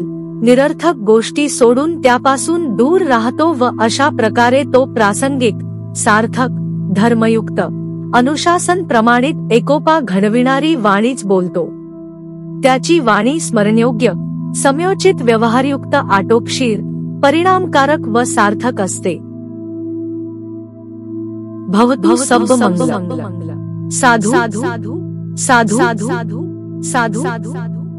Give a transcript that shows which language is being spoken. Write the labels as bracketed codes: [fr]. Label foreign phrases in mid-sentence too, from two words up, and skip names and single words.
[mr] निरर्थक गोष्टी सोडून त्यापासून दूर राहतो व अशा प्रकारे तो प्रासंगिक, सार्थक, धर्मयुक्त, अनुशासन प्रमाणित एकोपा घडविणारी वाणीच बोलतो. त्याची वाणी स्मरणयोग्य, समयोचित, व्यवहारयुक्त, आटोपशीर, परिणामकारक व सार्थक असते. [pi] भवतु सब मंगलम. साधु साधु साधु साधु साधु.